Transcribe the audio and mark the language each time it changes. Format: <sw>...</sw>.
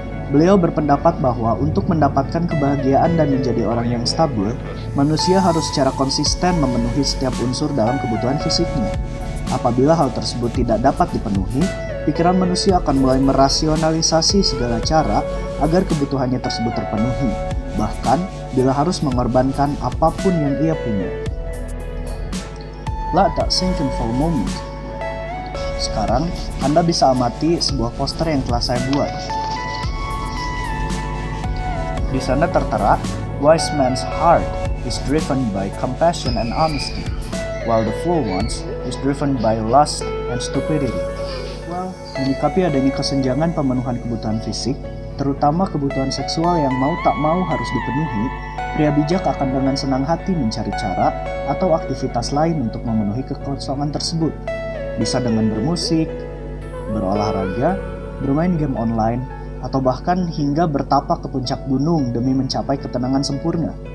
<id>Beliau berpendapat bahwa untuk mendapatkan kebahagiaan dan menjadi orang yang stabil, manusia harus secara konsisten memenuhi setiap unsur dalam kebutuhan fisiknya. Apabila hal tersebut tidak dapat dipenuhi, pikiran manusia akan mulai merasionalisasi segala cara agar kebutuhannya tersebut terpenuhi, bahkan bila harus mengorbankan apapun yang ia punya.</id> <en>Let that sink in for a moment.</en> <id>Sekarang, Anda bisa amati sebuah poster yang telah saya buat. Di sana tertera,</id> <en>"Wise man's heart is driven by compassion and honesty, while the fool one's is driven by lust and stupidity."</en> <id>Menyikapi adanya kesenjangan pemenuhan kebutuhan fisik, terutama kebutuhan seksual yang mau tak mau harus dipenuhi, pria bijak akan dengan senang hati mencari cara atau aktivitas lain untuk memenuhi kekosongan tersebut. Bisa dengan bermusik, berolahraga, bermain game online, atau bahkan hingga bertapak ke puncak gunung demi mencapai ketenangan sempurna.</id>